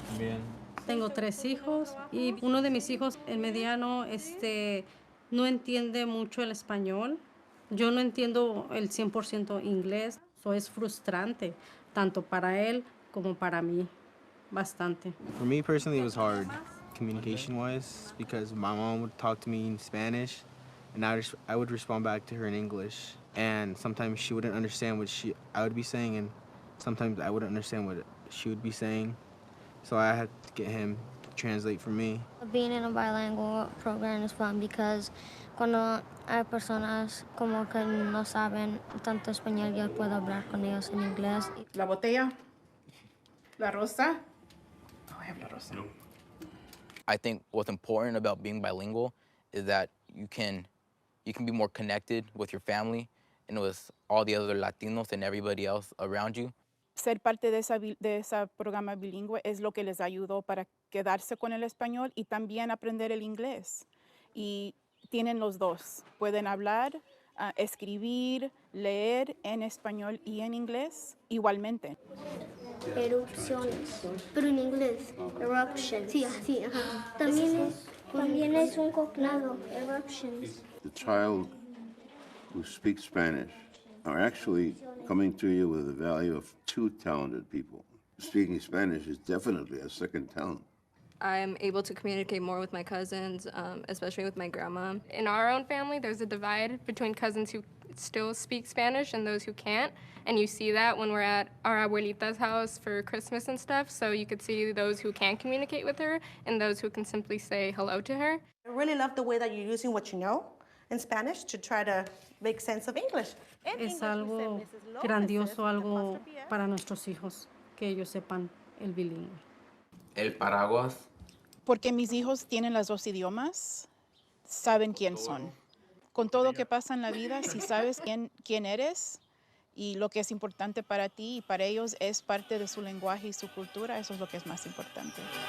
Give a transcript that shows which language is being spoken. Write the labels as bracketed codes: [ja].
[es] Bien. Tengo 3 hijos y uno de mis hijos, el mediano, no entiende mucho el español. Yo no entiendo el 100% inglés. Eso es frustrante, tanto para él como para mí, bastante. [en] For me personally, it was hard communication-wise because my mom would talk to me in Spanish and I would respond back to her in English. And sometimes she wouldn't understand what I would be saying, and sometimes I wouldn't understand what she would be saying. So I had to get him to translate for me. Being in a bilingual program is fun because [es] cuando hay personas como que no saben tanto español, yo puedo hablar con ellos en inglés. La botella, la rosa. [en] Oh, I have [es] la rosa. No. [en] I think what's important about being bilingual is that you can be more connected with your family and with all the other Latinos and everybody else around you. [es] Ser parte de esa programa bilingüe es lo que les ayudó para quedarse con el español y también aprender el inglés. Y tienen los dos. Pueden hablar, escribir, leer en español y en inglés igualmente. Erupciones, pero en inglés. Eruptions. Sí, sí, ajá. También es un cognado. Eruptions. [en] The child who speaks Spanish are actually coming to you with the value of 2 talented people. Speaking Spanish is definitely a second talent. I'm able to communicate more with my cousins, especially with my grandma. In our own family, there's a divide between cousins who still speak Spanish and those who can't. And you see that when we're at our abuelita's house for Christmas and stuff. So you could see those who can communicate with her and those who can simply say hello to her. I really love the way that you're using what you know in Spanish to try to make sense of English. [es] Es algo grandioso, algo para nuestros hijos, que ellos sepan el bilingüe. El paraguas. Porque mis hijos tienen los 2 idiomas, saben quién son. Con todo lo que pasa en la vida, si sabes quién eres y lo que es importante para ti y para ellos es parte de su lenguaje y su cultura, eso es lo que es más importante.